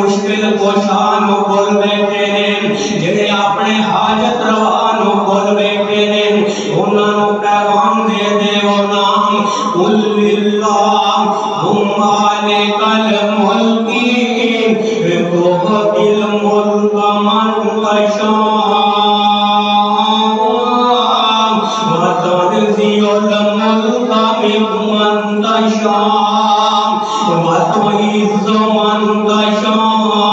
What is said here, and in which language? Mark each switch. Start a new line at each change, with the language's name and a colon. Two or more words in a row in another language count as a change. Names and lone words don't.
Punjabi: مشکل کوشاں نو کول بیٹھے نے، جڑے اپنے حاجت روا نو کول بیٹھے نے، انہاں نو پیغام دے دے او نام
Arabic: قل اللہم مالک الملک تؤتی الملک من تشاء وتنزع الملک ممن تشاء وتعز من تشاء